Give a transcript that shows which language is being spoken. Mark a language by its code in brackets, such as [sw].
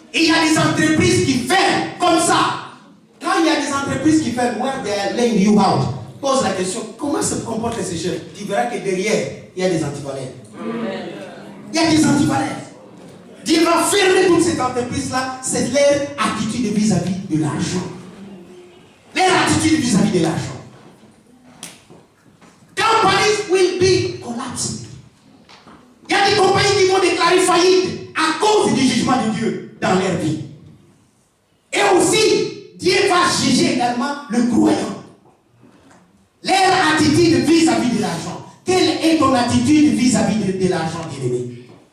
[fr] Et il y a des entreprises qui ferment comme ça. Quand il y a des entreprises qui ferment, [en] where they are laying you out, [fr] pose la question, comment se comportent ces chefs? Tu verras que derrière, il y a des antivaleurs. Il y a des antivaleurs. Dieu va fermer toutes ces entreprises-là, c'est leur attitude vis-à-vis de l'argent. Leur attitude vis-à-vis de l'argent. [en] Companies will be collapsing. [fr] Il y a des compagnies qui vont déclarer faillite à cause du jugement de Dieu dans leur vie. Et aussi, Dieu va juger également le croyant. Leur attitude vis-à-vis de l'argent. Quelle est ton attitude vis-à-vis de l'argent, bien-aimé?